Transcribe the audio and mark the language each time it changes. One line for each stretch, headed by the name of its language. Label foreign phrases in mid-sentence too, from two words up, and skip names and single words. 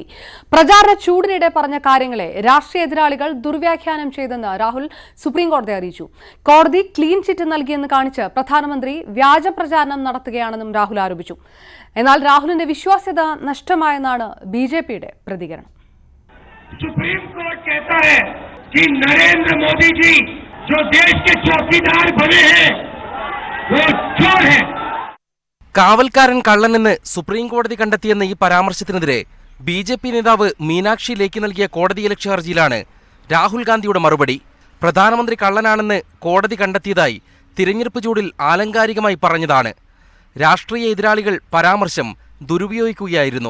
Malayalam: പ്രചാരണ ചൂടിനിടെ പറഞ്ഞ കാര്യങ്ങളെ രാഷ്ട്രീയ എതിരാളികൾ ദുർവ്യാഖ്യാനം ചെയ്തെന്ന് രാഹുൽ സുപ്രീം കോടതി അറിയിച്ചു. കോടതി
English: clean chit
Malayalam: നൽകിയെന്ന് കാണിച്ച് പ്രധാനമന്ത്രി വ്യാജ പ്രചാരണം നടത്തുകയാണെന്നും രാഹുൽ ആരോപിച്ചു. എന്നാൽ രാഹുലിന്റെ വിശ്വാസ്യത നഷ്ടമായെന്നാണ് BJPയുടെ പ്രതികരണം.
Hindi: सुप्रीम कोर्ट कहता है कि नरेंद्र मोदी जी जो देश के चौकीदार बने हैं वो चोर है.
Malayalam: കാവൽക്കാരൻ കള്ളനെന്ന് സുപ്രീം കോടതി കണ്ടെത്തിയെന്ന ഈ പരാമർശത്തിനെതിരെ BJP നേതാവ് മീനാക്ഷി ലേഖി നൽകിയ കോടതിയലക്ഷ്യ ഹർജിയിലാണ് രാഹുൽ ഗാന്ധിയുടെ മറുപടി. പ്രധാനമന്ത്രി കള്ളനാണെന്ന് കോടതി കണ്ടെത്തിയതായി തിരഞ്ഞെടുപ്പ് ചൂടിൽ ആലങ്കാരികമായി പറഞ്ഞതാണ്. രാഷ്ട്രീയ എതിരാളികൾ പരാമർശം ദുരുപയോഗിക്കുകയായിരുന്നു.